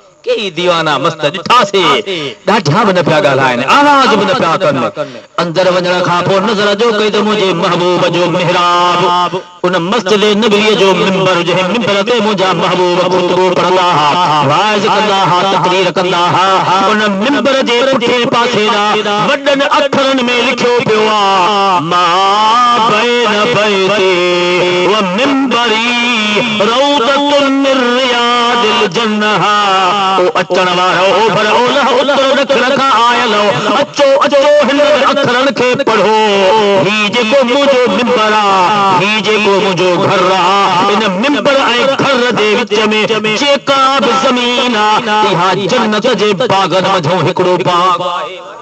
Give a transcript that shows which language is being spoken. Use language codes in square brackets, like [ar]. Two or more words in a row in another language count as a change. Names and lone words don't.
[sd] कई दीवाना मस्त ॾिठासे ॾाढा बि न पिया ॻाल्हाइनि आवाज़ बि न पिया कनि अंदर वञण खां पोइ नज़र जो कई त मुंहिंजे महबूब जो मिहराब उन मस्जिद नबी जो मिंबर जंहिं मिंबर ते मुंहिंजा महबूब खुतबो पढ़ंदा हुआ वाइज़ कंदा हुआ तकरीर कंदा हुआ उन मिंबर जे पुठिएं पासे ॾांहुं वॾनि अखरनि में लिखियो पियो आहे [ar] ما بين بيتي ومنبري روضة من رياض الجنة [sd] ओ अचण वारो ओभर ओलह उत्तर ॾखण खां आयल अचो अचो हिन अखरनि खे पढ़ो ही जेको मुंहिंजो मिंबर आहे ही जेको मुंहिंजो घर आहे इन मिंबर ऐं घर जे विच में जेका बि ज़मीन आहे इहा जन्नत जे बागनि मंझो हिकिड़ो बाग आहे